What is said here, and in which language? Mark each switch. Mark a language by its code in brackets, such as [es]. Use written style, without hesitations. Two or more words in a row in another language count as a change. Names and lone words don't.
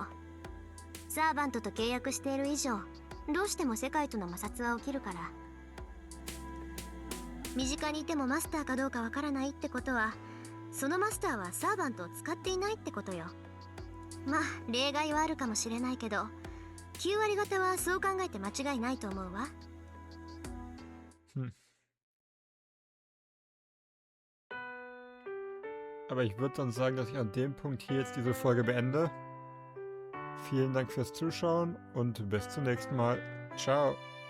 [ja] サーバントと契約している以上、どうしても世界との摩擦は起きるから。身近にいてもマスターかどうかわからないってことは、そのマスターはサーバントを使っていないってことよ。まあ例外はあるかもしれないけど、9割方はそう考えて間違いないと思うわ。 [de] Aber ich würde dann sagen, dass ich an dem Punkt hier jetzt diese Folge beende. Vielen Dank fürs Zuschauen und bis zum nächsten Mal. Ciao.